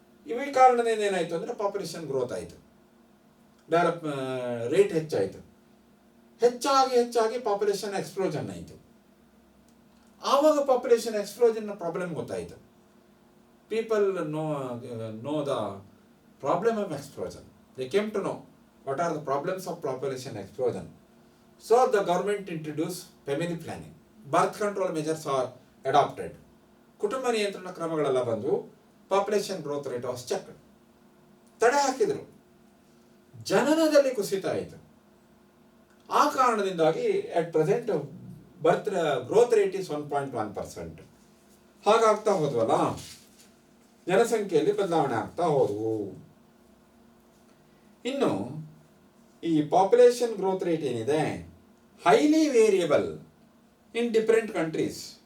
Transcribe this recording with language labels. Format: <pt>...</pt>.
<kn>ಇವ ಕಾರಣದಿಂದ ಏನಾಯಿತು ಅಂದರೆ ಪಾಪ್ಯುಲೇಷನ್ ಗ್ರೋತ್ ಆಯಿತು, ಡೆವಲಪ್ ರೇಟ್ ಹೆಚ್ಚಾಯಿತು. ಹೆಚ್ಚಾಗಿ ಪಾಪ್ಯುಲೇಷನ್ ಎಕ್ಸ್ಪ್ಲೋಷನ್ ಆಯಿತು. ಆವಾಗ ಪಾಪ್ಯುಲೇಷನ್ ಎಕ್ಸ್ಪ್ಲೋಷನ್ನ ಪ್ರಾಬ್ಲಮ್ ಗೊತ್ತಾಯಿತು.</kn> <en>People know the problem of explosion. They came to know what are the problems of population explosion. So the government introduced family planning, birth control measures are adopted,</en> <kn>ಕುಟುಂಬ ನಿಯಂತ್ರಣ ಕ್ರಮಗಳೆಲ್ಲ ಬಂದು</kn> <en>Population growth rate was check.</en> <kn>ತಡೆ ಹಾಕಿದರು, ಜನನದಲ್ಲಿ ಕುಸಿತ ಆಯಿತು. ಆ ಕಾರಣದಿಂದಾಗಿ</kn> <en>At present birth growth rate is 1.1%.</en> <kn>ಹಾಗಾಗ್ತಾ ಹೋದ್ವಲ್ಲ, ಜನಸಂಖ್ಯೆಯಲ್ಲಿ ಬದಲಾವಣೆ ಆಗ್ತಾ ಹೋದವು. ಇನ್ನು ಈ ಪಾಪ್ಯುಲೇಷನ್ ಗ್ರೋತ್ ರೇಟ್ ಏನಿದೆ,</kn> <en>Highly variable in different countries.</en>